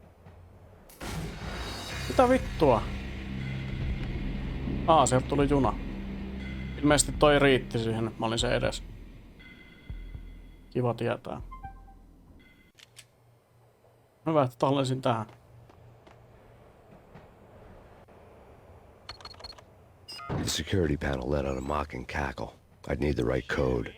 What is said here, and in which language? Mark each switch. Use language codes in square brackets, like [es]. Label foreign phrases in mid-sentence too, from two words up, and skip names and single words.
[fi] Mitä vittua? Sieltä tuli juna. Ilmeisesti toi riitti siihen, että mä olin se edes. Kiva tietää. Hyvä, että tallensin tähän. [en] The security panel let out a mocking cackle. I'd need the right code.